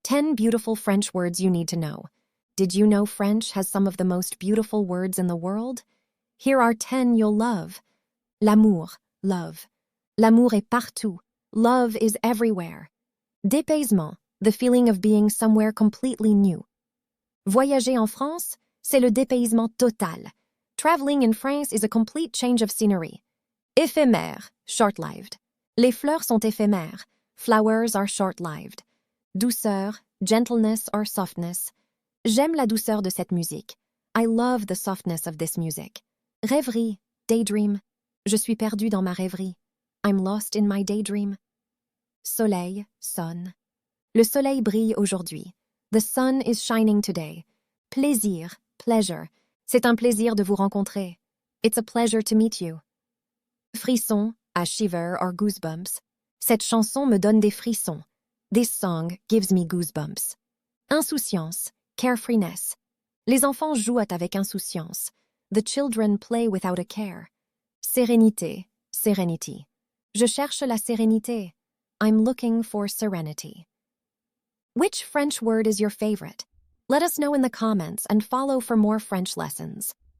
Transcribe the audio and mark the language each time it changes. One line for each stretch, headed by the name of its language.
English: 10 beautiful French words you need to know. Did you know French has some of the most beautiful words in the world? Here are 10 you'll love. L'amour, love.
French: L'amour est partout.
English: Love is everywhere. Dépaysement, the feeling of being somewhere completely new.
French: Voyager en France, c'est le dépaysement total.
English: Traveling in France is a complete change of scenery. Éphémère, short-lived.
French: Les fleurs sont éphémères.
English: Flowers are short-lived. Douceur, gentleness or softness.
French: J'aime la douceur de cette musique.
English: I love the softness of this music. Rêverie, daydream.
French: Je suis perdu dans ma rêverie.
English: I'm lost in my daydream.
French: Soleil, sun. Le soleil brille aujourd'hui.
English: The sun is shining today. Plaisir, pleasure.
French: C'est un plaisir de vous rencontrer.
English: It's a pleasure to meet you. Frisson, a shiver or goosebumps.
French: Cette chanson me donne des frissons.
English: This song gives me goosebumps. Insouciance, carefreeness.
French: Les enfants jouent avec insouciance.
English: The children play without a care. Sérénité, serenity.
French: Je cherche la sérénité.
English: I'm looking for serenity. Which French word is your favorite? Let us know in the comments and follow for more French lessons.